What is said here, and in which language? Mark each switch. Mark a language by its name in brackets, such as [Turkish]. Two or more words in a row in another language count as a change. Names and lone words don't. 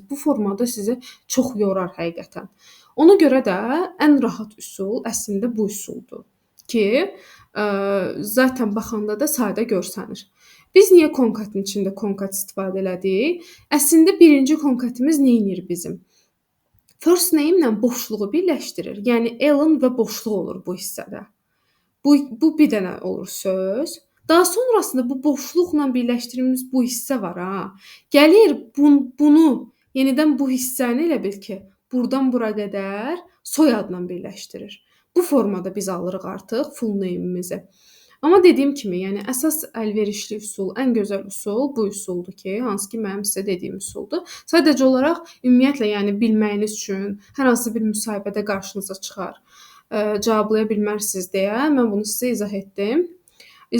[Azerbaijani] Bu formada sizi çox yorar həqiqətən. Ona görə də ən rahat üsul əslində bu üsuldur ki, zaten baxanda da sadə görsənir. Biz niyə konkatın içində konkat istifadə elədik? Əslində birinci konkatımız nə edir bizim? [English] First name [Azerbaijani] ilə boşluğu birləşdirir. Yəni Ellen və boşluq olur bu hissədə. Bu bir dənə olur söz. Daha sonrasında bu boşluqla birləşdirdiyimiz bu hissə var ha. Gəlir bunu yenidən bu hissəni elə bil ki, burdan bura qədər soyadla birləşdirir. Bu formada biz alırıq artıq [English] full name- [Azerbaijani] imizi. Amma dediyim kimi, yəni əsas əlverişli üsul, ən gözəl üsul bu üsuldur ki, hansı ki mənim sizə dediyim üsuldur. Sadəcə olaraq ümumiyyətlə, yəni bilməyiniz üçün hər hansı bir müsahibədə qarşınıza çıxar, cavablaya bilmərsiniz deyə mən bunu sizə izah etdim.